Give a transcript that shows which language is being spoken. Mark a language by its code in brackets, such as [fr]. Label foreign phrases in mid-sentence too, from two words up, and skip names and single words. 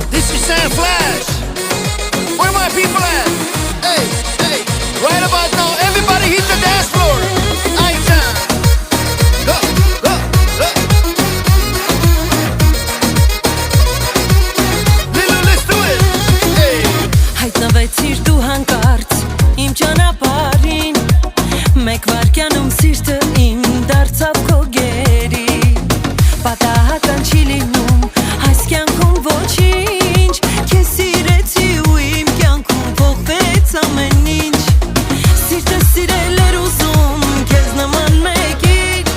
[en] 100% flash. Where my people at? Hey, hey. Right about now, everybody hit the dance floor. Aitan. Go, go, go. Lilo, let's do it. Hey. [hy] Հայտնվեցիր դու հանկարծ իմ ճանապարհին, մեկ վայրկյանում սիրտը իմ դարձավ քո գերի, պատահական չի լինում այս կյանքում ոչինչ, քեզ սիրեցի ու իմ կյանքում փոխվեց ամեն ինչ, սիրտը սիրել էր ուզում քեզ նման մեկին,